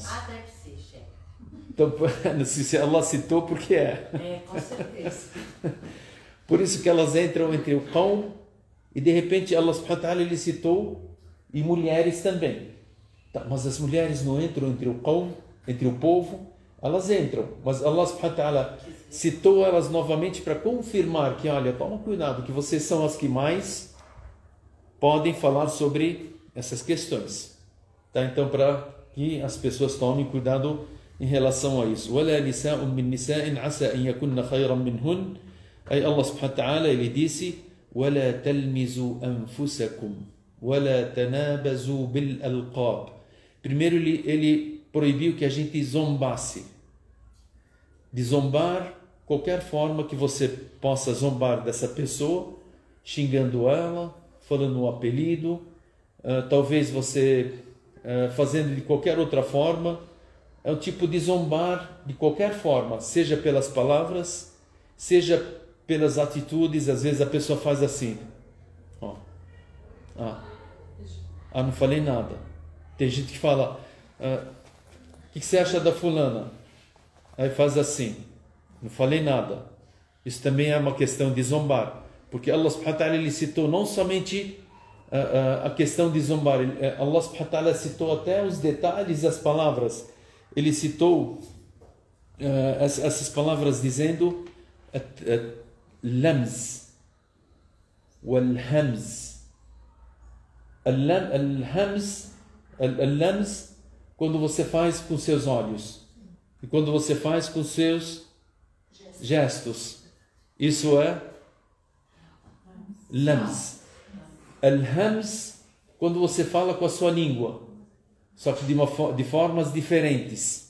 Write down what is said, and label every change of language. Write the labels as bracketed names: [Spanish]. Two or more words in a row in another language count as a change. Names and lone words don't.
[Portuguese] Deve ser, chefe. Então, se Allah citou, porque é. Com certeza. Por isso que elas entram entre o qawm e de repente [Arabic] الله سبحانه وتعالى [Portuguese] ele citou e mulheres também. Tá, mas as mulheres não entram entre o qawm, entre o povo, elas entram. Mas [Arabic] الله سبحانه وتعالى [Portuguese] citou elas novamente para confirmar que, olha, toma cuidado, que vocês são as que mais podem falar sobre essas questões. Tá? Então, para que as pessoas tomem cuidado em relação a isso. [Arabic] وَلَا نِسَاءٌ مِّن نِسَاءٍ عَسَى أَن يَكُنَّ خَيْرًا مِّنْهُنَّ. [Portuguese] Aí [Arabic] الله سبحانه وتعالى [Portuguese] ele disse: [Arabic] وَلَا تَلْمِزُوا أَنفُسَكُمْ وَلَا تَنَابَزُوا بِالْأَلْقَابِ. [Portuguese] Primeiro ele proibiu que a gente zombasse. De zombar, qualquer forma que você possa zombar dessa pessoa, xingando ela, falando um apelido, talvez você fazendo de qualquer outra forma, é um tipo de zombar de qualquer forma, seja pelas palavras, seja pelas atitudes. Às vezes a pessoa faz assim, ó, não falei nada. Tem gente que fala, o que você acha da fulana? Aí faz assim, não falei nada. Isso também é uma questão de zombar, porque [Arabic] الله سبحانه وتعالى [Portuguese] ele citou não somente a questão de zombar, [Arabic] الله سبحانه وتعالى [Portuguese] citou até os detalhes das palavras. Ele citou essas palavras dizendo [Arabic] لمز والهمز. [Portuguese] Al-lams quando você faz com seus olhos e quando você faz com seus gestos, isso é lams. Al-hams quando você fala com a sua língua, só que de formas diferentes.